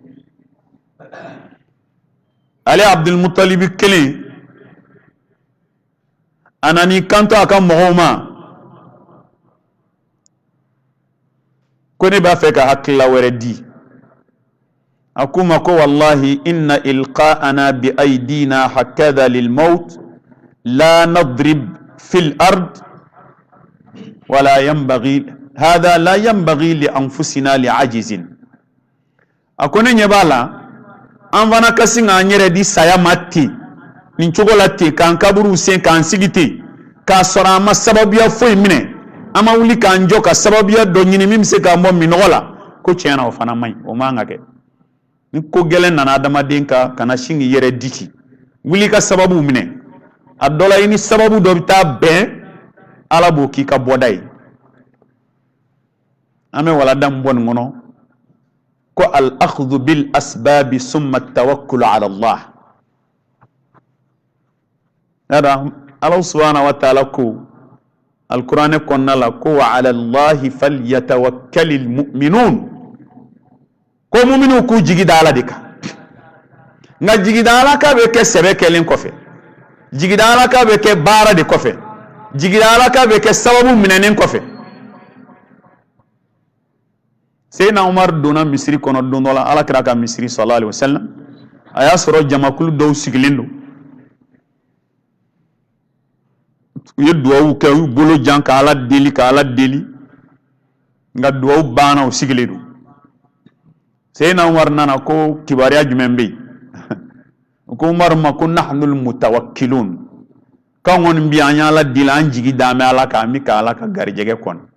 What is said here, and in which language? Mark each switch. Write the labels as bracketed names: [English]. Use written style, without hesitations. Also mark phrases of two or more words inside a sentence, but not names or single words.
[Bambara] ale Abdulmutalibi kelen a nan'i kanto a ka mɔgɔw ma ko ne b'a fɛ ka hakilila wɛrɛ di a k'u ma ko [Arabic] والله إن إلقاءنا بأيدينا هكذا للموت لا نضرب في الأرض ولا ينبغي هذا لا ينبغي لأنفسنا لعاجزين [Bambara] a ko ne ɲɛ b'a la an fana ka sin k'an yɛrɛ di saya ma ten nin cogo la ten k'an kaburu sen k'an sigi ten k'a sɔrɔ an ma sababuya foyi minɛ an ma wuli k'an jɔ ka sababuya dɔ ɲini min bɛ se k'an bɔ minɔgɔ la ko tiɲɛ na o fana man ɲi o man ka kɛ ni ko gɛlɛn nana adamaden kan kana sin k'i yɛrɛ diki wuli ka sababu minɛ a dɔ la i ni sababu dɔ bɛ taa bɛn Ala b'o k'i ka bɔda ye an bɛ walanda min bɔ nin kɔnɔ ko [Arabic] الأخذ بالأسباب ثم التوكل على الله [Bambara] yada Allah subhanahu wa ta'ala ko al-Qur'an kɔnɔna la ko [Arabic] وعلى الله فليتوكل المؤمنون [Bambara] ko mu'minu k'u jigi da Ala de kan nka jigi da Ala ka bɛ kɛ sɛbɛ kɛlen kɔfɛ jigi da Ala ka bɛ kɛ baara de kɔfɛ jigi da Ala ka bɛ kɛ sababu minɛnen kɔfɛ Seydina Umar donna misiri kɔnɔ don dɔ la Alakira ka misiri [Arabic] صلى الله عليه وسلم [Bambara] a y'a sɔrɔ jamakulu dɔw sigilen don u ye duwawu kɛ u y'u bolo jan ka Ala deli nka duwawu banna u sigilen don Seydina Umar nana ko kibaruya jumɛn bɛ yen ko Umar ma ko [Arabic] نحن المتوكلون [Bambara] k'anw kɔni bi an y'Ala deli an jigi d'an bɛ Ala kan an bɛ ka Ala ka garijɛgɛ kɔnɔ